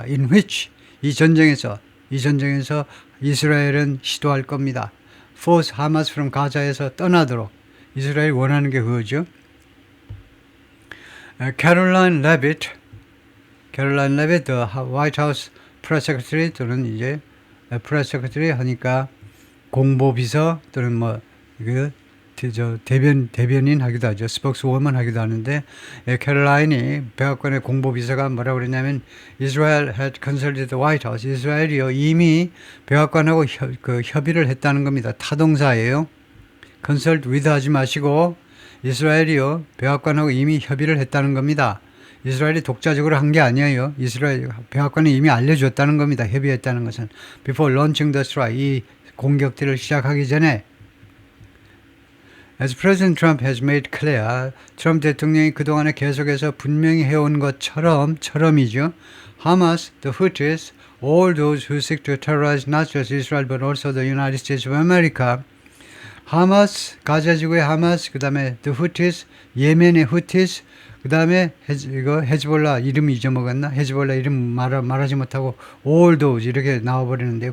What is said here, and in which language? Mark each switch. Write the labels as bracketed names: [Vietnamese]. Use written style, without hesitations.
[English] In which [Korean] 이 전쟁에서 이스라엘은 시도할 겁니다. [English] Force Hamas from [Korean] 가자에서 떠나도록 이스라엘이 원하는 게 그거죠. [English] Caroline Leavitt, the White House Press Secretary [Korean] 또는 이제 [English] Press Secretary [Korean] 하니까 공보비서 또는 대변인 하기도 하죠. 스포크스워먼 하기도 하는데 캐롤라인이 백악관의 공보비서가 뭐라고 그러냐면 [English] Israel had consulted the White House. [Korean] 이스라엘이요 이미 백악관하고 협의를 했다는 겁니다. 타동사예요. consult with 하지 마시고 이스라엘이요 백악관하고 이미 협의를 했다는 겁니다. 이스라엘이 독자적으로 한 게 아니에요. 이스라엘 백악관이 이미 알려줬다는 겁니다. 협의했다는 것은 [English] before launching the strike [Korean] 이 공격들을 시작하기 전에 [English] As President Trump has made clear, [Korean] 트럼프 대통령이 그동안에 계속해서 분명히 해온 것처럼이죠. [English] Hamas, the Houthis, all those who seek to terrorize not just Israel but also the United States of America. [Korean] 하마스, 가자지구의 하마스, 그 다음에 the Houthis, 예멘의 후티스, 그 다음에 헤즈볼라 이름 잊어먹었나? 헤즈볼라 이름 말하지 못하고 [English] all those [Korean] 이렇게 나와버리는데요.